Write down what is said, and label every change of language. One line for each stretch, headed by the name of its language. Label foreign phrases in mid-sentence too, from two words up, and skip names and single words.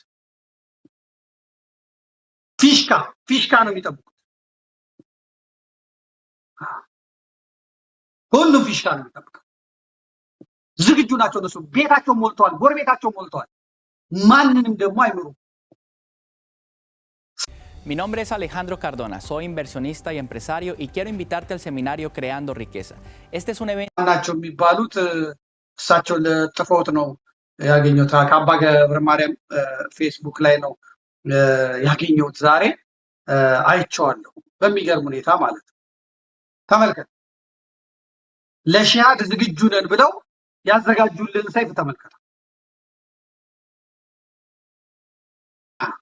Amharic: ፊሽካ ነው የሚጠብቁት። ሁሉም ፊሽካ ነው የሚጠብቀው። ዝግጁ ናቸው እነሱ። ቤታቸው ሞልተዋል፣ ጎረቤታቸው ሞልተዋል። ማንንም ደግሞ አይምሩም።
Spanish: Mi nombre es Alejandro Cardona, soy inversionista y empresario y quiero invitarte al seminario Creando Riqueza. Este es un evento
Amharic: ናቸው የሚባሉት እሳቸው ለጥፈውት ነው ያገኘሁት። ከአባ ገብረ ማርያም ፌስቡክ ላይ ነው ያገኘሁት። ዛሬ አይቼዋለሁ በሚገርም ሁኔታ ማለት ነው። ተመልከት፣ ለሺሃድ ዝግጁ ነን ብለው ያዘጋጁልን ሰይፍ ተመልከት።